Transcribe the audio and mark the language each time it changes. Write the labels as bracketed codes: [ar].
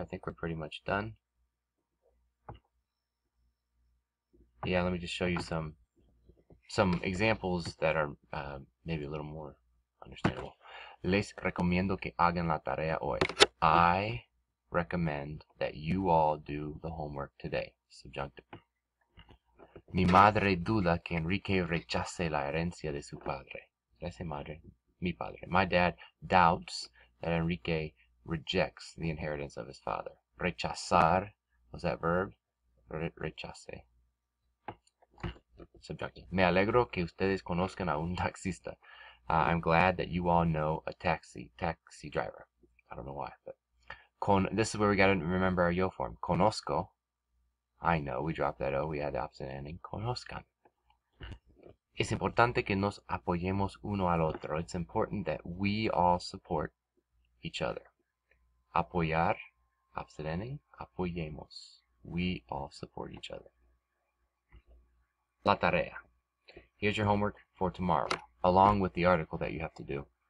[en] I think we're pretty much done. Yeah, let me just show you some examples that are maybe a little more understandable. [es] Les recomiendo que hagan la tarea hoy. [en] I recommend that you all do the homework today. Subjunctive. [es] Mi madre duda que Enrique rechace la herencia de su padre. [en] Did I say madre? [es] Mi padre. [en] My dad doubts that Enrique rejects the inheritance of his father. Rechazar was that verb. Rechace. Subjunctive. [es] Me alegro que ustedes conozcan a un taxista. [en] I'm glad that you all know a taxi driver. I don't know why, but this is where we got to remember our yo form. Conozco. I know. We dropped that O. We had the opposite ending. [es] Conozcan. Es importante que nos apoyemos uno al otro. [en] It's important that we all support each other. Apoyar, opposite ending. Apoyemos. We all support each other. [es] La tarea. [en] Here's your homework for tomorrow, along with the article that you have to do.